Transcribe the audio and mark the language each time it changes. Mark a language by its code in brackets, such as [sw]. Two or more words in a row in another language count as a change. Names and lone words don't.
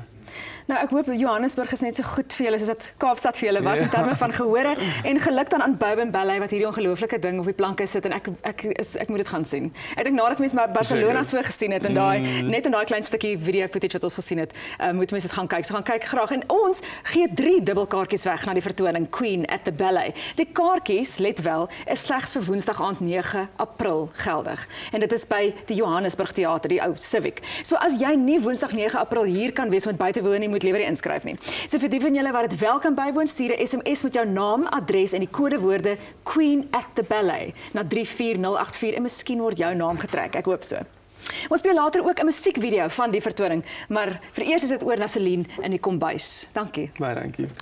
[af] Nou ek hoop Johannesburg is net so goed vir julle soos wat Kaapstad vir julle was in terme van gehore en geluk dan aan Bouben Ballet wat hierdie ongelooflike ding op die planke sit en ek moet dit gaan sien. Ek dink nadat mense maar Barcelona so gesien het en net in daai klein stukkie [en] video footage [af] wat ons gesien het, moet mense dit gaan kyk. So gaan kyk graag en ons gee 3 dubbelkaartjies weg na die vertoning Queen at the Ballet. Die kaartjies, let wel, is slegs vir Woensdag aand 9 April geldig. En dit is by die Johannesburg Theater, die ou Civic. So as jy nie Woensdag 9 April hier kan wees met buite te woon nie, moet liewer nie inskryf nie. So vir die van julle wat dit wel kan bywoon, stuur 'n SMS met jou naam, adres en die kodewoorde Queen at the Ballet na 34084 en miskien word jou naam getrek. Ek hoop so. Ons speel later ook 'n musiekvideo van die vertoning, maar vir eers is dit oor na Celine in die kombuis. Dankie. Baie dankie.